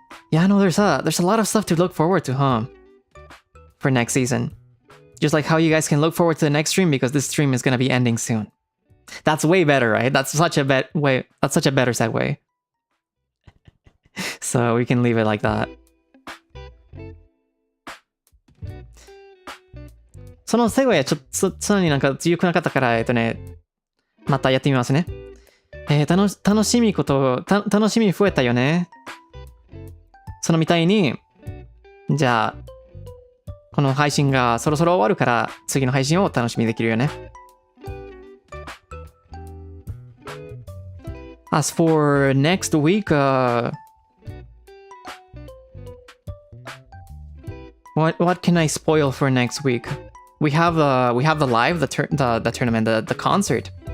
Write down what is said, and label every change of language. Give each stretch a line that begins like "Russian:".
English: Yeah, no, there's a lot of stuff to look forward to, huh? For next season. Just like how you guys can look forward to the next stream because this stream is gonna be ending soon. That's way better, right? That's such a better segue. So we can leave it like that.
Japanese: そのセグウェイちょっとそのになんか強くなかったから、またやってみますね。楽しみ増えたよね。そのみたいに、じゃあ、この配信がそろそろ終わるから、次の配信を楽しみできるよね。
English: As for next week, what can I spoil for next week? We have the live, the tournament, the concert.